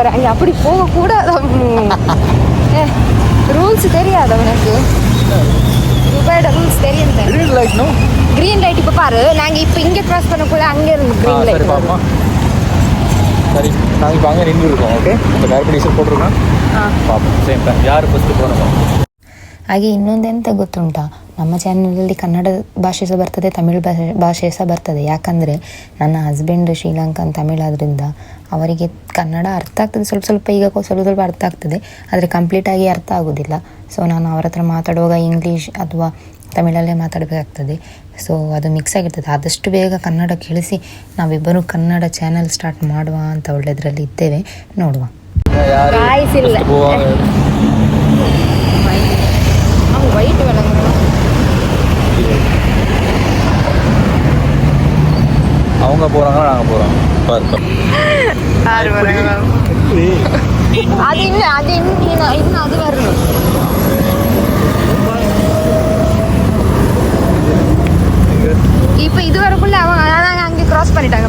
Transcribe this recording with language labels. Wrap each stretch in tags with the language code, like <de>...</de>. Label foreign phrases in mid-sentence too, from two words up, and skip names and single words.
<ta>அங்கே அப்படி போகக்கூடாது அம்மு. ரூல்ஸ் தெரியாது அவனுக்கு. துபாயோட ரூல்ஸ் தெரியும்.</ta> <en>green light</en> <ta>இப்போ பாரு, நாங்கள் இப்போ இங்கே க்ராஸ் பண்ணக்குள்ள அங்கே இருந்து</ta> <en>green light.</en> <ta>சரி, நாங்கள் இப்போ அங்கே நின்று இருக்கோம். ஓகே, அந்த கார் டீசல் போட்டிருக்கோம்.</ta> <kn>ಪಾಪಂ</kn> <en>same time</en> <kn>ಯಾರು ಫಸ್ಟ್ ಬರೋದು. ಹಾಗೆ ಇನ್ನೊಂದೆಂತ ಗೊತ್ತುಂಟಾ, ನಮ್ಮ ಚಾನಲಲ್ಲಿ ಕನ್ನಡ ಭಾಷೆ ಸಹ ಬರ್ತದೆ, ತಮಿಳು ಭಾಷೆ ಸಹ ಬರ್ತದೆ. ಯಾಕಂದರೆ ನನ್ನ ಹಸ್ಬೆಂಡ್ ಶ್ರೀಲಂಕನ್ ತಮಿಳಾದ್ರಿಂದ ಅವರಿಗೆ ಕನ್ನಡ ಅರ್ಥ ಆಗ್ತದೆ, ಸ್ವಲ್ಪ ಈಗ ಸ್ವಲ್ಪ ಅರ್ಥ ಆಗ್ತದೆ, ಆದರೆ ಕಂಪ್ಲೀಟಾಗಿ ಅರ್ಥ ಆಗೋದಿಲ್ಲ. ಸೊ ನಾನು ಅವರ ಹತ್ರ ಮಾತಾಡುವಾಗ ಇಂಗ್ಲೀಷ್ ಅಥವಾ ತಮಿಳಲ್ಲೇ ಮಾತಾಡಬೇಕಾಗ್ತದೆ. ಸೊ ಅದು ಮಿಕ್ಸ್ ಆಗಿರ್ತದೆ. ಆದಷ್ಟು ಬೇಗ ಕನ್ನಡ ಕೇಳಿಸಿ ನಾವಿಬ್ಬರು ಕನ್ನಡ ಚಾನಲ್ ಸ್ಟಾರ್ಟ್ ಮಾಡುವ ಅಂತ ಒಳ್ಳೆದರಲ್ಲಿ ಇದ್ದೇವೆ. ನೋಡುವ. ವೈಟ್</kn> <ta>அவங்க போகிறாங்க, நாங்கள் போகிறோம். அது இன்னும் அது வரணும். இப்போ இது வரக்குள்ள அவங்க அங்கே க்ராஸ் பண்ணிட்டாங்க.</ta>